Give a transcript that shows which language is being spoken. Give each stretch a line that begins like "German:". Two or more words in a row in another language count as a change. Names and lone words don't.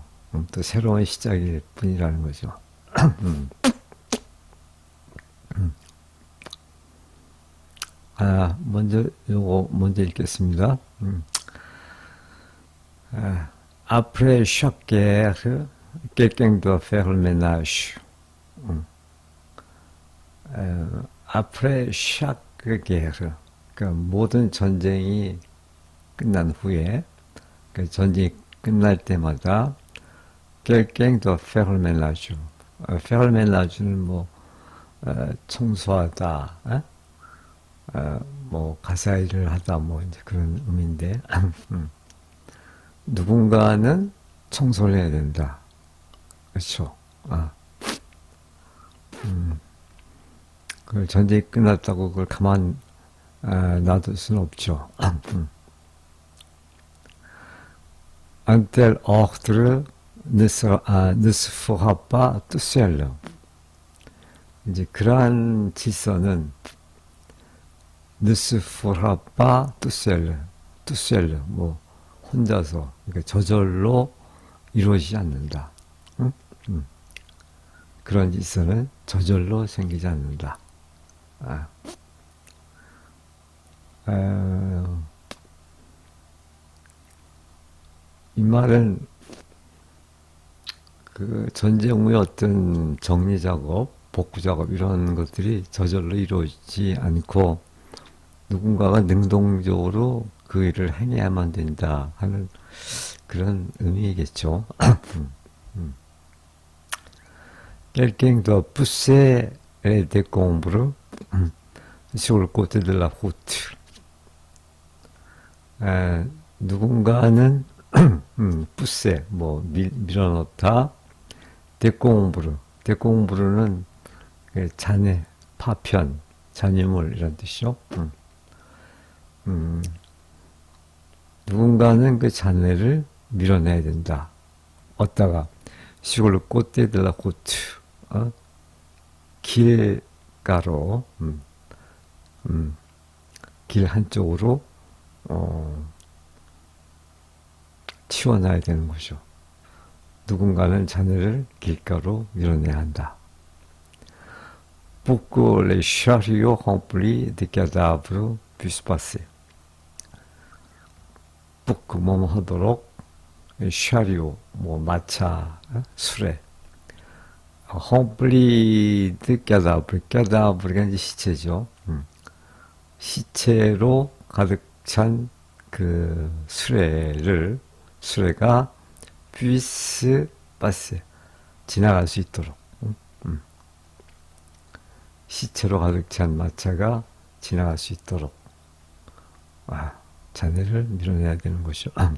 Korean: 또 새로운 시작일 뿐이라는 거죠. 요거 먼저 읽겠습니다.
French: Après chaque guerre, quelqu'un doit faire le ménage. Après chaque guerre,
Korean: 그러니까 모든 전쟁이 끝난 후에, 그 전쟁이 끝날 때마다
French: quelqu'un doit faire le ménage. faire le ménage
Korean: 는 뭐 청소하다, 뭐 가사일을 하다, 뭐 이제 그런 의미인데. 누군가는 청소를 해야 된다. 그렇죠. 그걸 전쟁이 끝났다고 그걸 가만 놔둘 수는 없죠.
French: Un tel ordre ne se fera pas tout seul.
Korean: 이제 그러한 질서는
French: ne se fera pas tout seul. tout seul.
Korean: 뭐 혼자서, 그러니까 저절로 이루어지지 않는다. 그런 질서는 저절로 생기지 않는다. 이 말은 그 전쟁 후에 어떤 정리 작업, 복구 작업 이런 것들이 저절로 이루어지지 않고 누군가가 능동적으로 그 일을 행해야만 된다 하는 그런 의미겠죠.
French: Quelqu'un doit pousser les décombres sur le côté de la route.
Korean: 누군가는 pousser, 뭐 밀어넣다. décombres, décombres는 잔해, 파편, 잔유물 이런 뜻이죠. 누군가는 그 잔해를 밀어내야 된다. 어디다가
French: sur le côté de la route,
Korean: 길가로, 길 한쪽으로 치워놔야 되는 거죠. 누군가는 잔해를 길가로 밀어내야 한다.
French: Pour que les chariots remplis de cadavres puissent passer. pour que
Korean: 뭐뭐 하도록 샤리오, 뭐 마차, 수레.
French: remplis de cadavres,
Korean: 껴다블이 이제 시체죠. 시체로 가득 찬 그 수레가
French: puissent passer
Korean: 지나갈 수 있도록 시체로 가득 찬 마차가 지나갈 수 있도록 자네를 밀어내야 되는 것이죠.